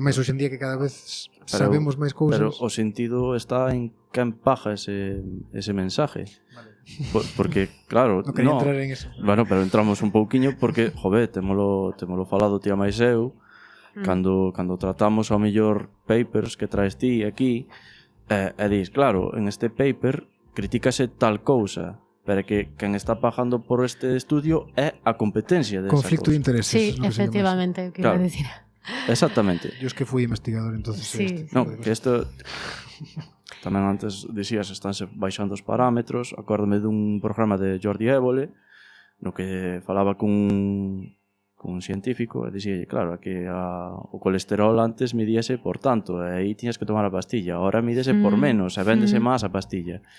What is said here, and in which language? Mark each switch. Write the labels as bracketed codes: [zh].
[gl] Mas hoxe en día que cada vez sabemos máis cousas. pero o sentido está en que empaja ese mensaje. Vale. Porque, claro, Non quería entrar en eso. Bueno, pero entramos un pouquiño porque, jove, temolo falado tía máis eu, cando tratamos ao mellor papers que traes ti aquí, e dis, claro, en este paper critícase tal cousa, pero que quen está pagando por este estudio é a competencia de Conflicto de esa cousa. intereses. Sí, [es] es lo que se llama [gl] efectivamente, eu quería Claro. decir. Exactamente. [es] eso. Yo es que fui investigador, entonces. [gl] Sí. No, que isto tamén antes dicías estánse baixando os parámetros. Acórdame dun programa de Jordi Évole no que falaba cun científico e dixía, claro, que o colesterol antes midíase por tanto e aí tiñas que tomar a pastilla, ahora mídese por menos e véndese máis a pastilla.